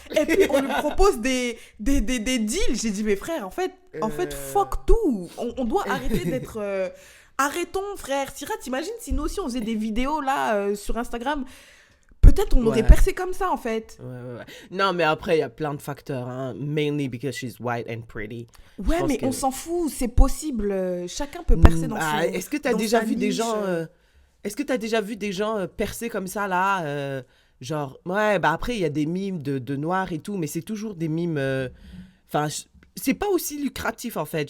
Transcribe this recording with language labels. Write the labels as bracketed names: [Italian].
[French] Et puis on lui propose des deals. J'ai dit, mais frère, en fait, fuck tout. On doit arrêter d'être... Arrêtons, frère. Syrah, t'imagines si nous aussi on faisait des vidéos là sur Instagram, peut-être on aurait percé comme ça en fait. Ouais. Non, mais après, il y a plein de facteurs. Hein. [English] Mainly because she's white and pretty. [French] Ouais, mais on s'en fout, c'est possible. Chacun peut percer dans son... Est-ce que tu as déjà vu des gens... Est-ce que tu as déjà vu des gens percer comme ça, là genre, ouais, bah après, il y a des mimes de noirs et tout, mais c'est toujours des mimes... Enfin, c'est pas aussi lucratif, en fait.